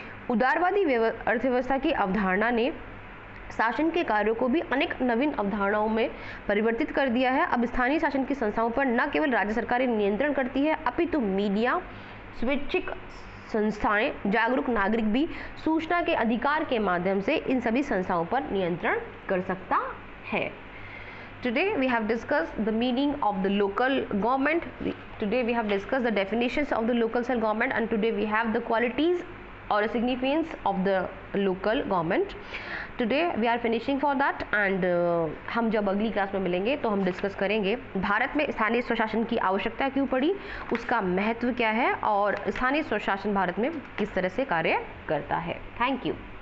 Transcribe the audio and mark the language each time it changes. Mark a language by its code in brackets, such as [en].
[hi] उदारवादी अर्थव्यवस्था की अवधारणा ने शासन के कार्यों को भी अनेक नवीन अवधारणाओं में परिवर्तित कर दिया है। अब स्थानीय शासन की संस्थाओं पर न केवल राज्य सरकारें नियंत्रण करती है, अपितु मीडिया, स्वैच्छिक संस्थाएं, जागरूक नागरिक भी सूचना के अधिकार के माध्यम से इन सभी संस्थाओं पर नियंत्रण कर सकता है। [en] Today we have discussed the meaning of the local government. Today we have discussed the definitions of the local self government, and today we have the qualities or significance of the local government. Today we are finishing for that, and [hi] हम जब अगली class में मिलेंगे तो हम discuss करेंगे भारत में स्थानीय स्वशासन की आवश्यकता क्यों पड़ी, उसका महत्व क्या है और स्थानीय स्वशासन भारत में किस तरह से कार्य करता है। Thank you.